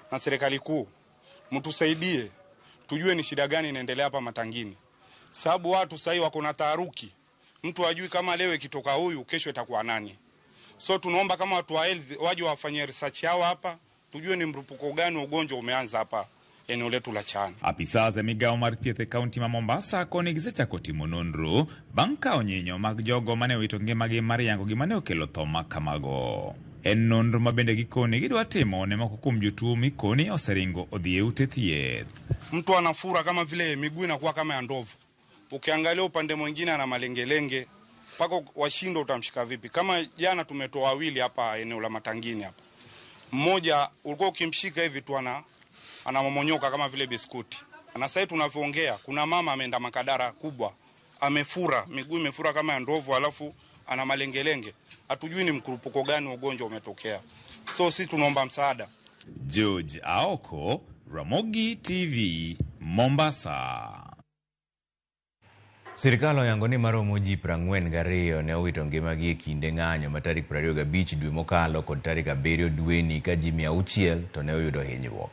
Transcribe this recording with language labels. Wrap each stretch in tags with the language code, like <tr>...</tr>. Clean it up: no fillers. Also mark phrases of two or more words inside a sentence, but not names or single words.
<sw>Na serikali kuu mtusaidie tujue ni shida gani inaendelea hapa Matangini, sababu watu sasa hivi wako na taharuki, mtu ajui kama leo ikitoka huyu kesho itakuwa nani. So tunaomba kama watu wa health waje wafanye research yao hapa, tujue ni mrupuko gani wa ugonjwa umeanza hapa eneo letu la Chana.</sw> <luo>Apisa za migao mar thieth e kaunti ma Mombasa koni gisechako timo nonro bang' kawo nyinyo mag jogo mane owito ngimagi mar yango gimane okelo tho ma kamago. En nonro ma bende gikoni gidwa timo ne moko kuom jotuo mikoni oseringo odhi e ute thieth.</luo> <sw>Mtu anafura kama vile miguu inakuwa kama ya ndovu. Ukiangalia upande mwingine ana malengelenge, paka washindo utamshika vipi? Kama jana tumetoa wawili hapa eneo la Matangini hapa. Mmoja ulikuwa ukimshika hivi tu anamomonyoka kama vile biskuti. Na sasa tunavyoongea kuna mama ameenda Makadara kubwa, amefura, miguu imefura kama ya ndovu, alafu ana malengelenge. Hatujui ni mkurupuko gani ugonjwa umetokea. So sisi tunaomba msaada. George Aoko, Ramogi TV, Mombasa.</sw> <luo>Sirikal oyango ni maromo ji 42 ne owito ngimagi e kinde ng'anyo ma tarik 25 dwe mokalo kod tarik 7 dweni ka ji 600 to ne oyudo hinyruok.</luo>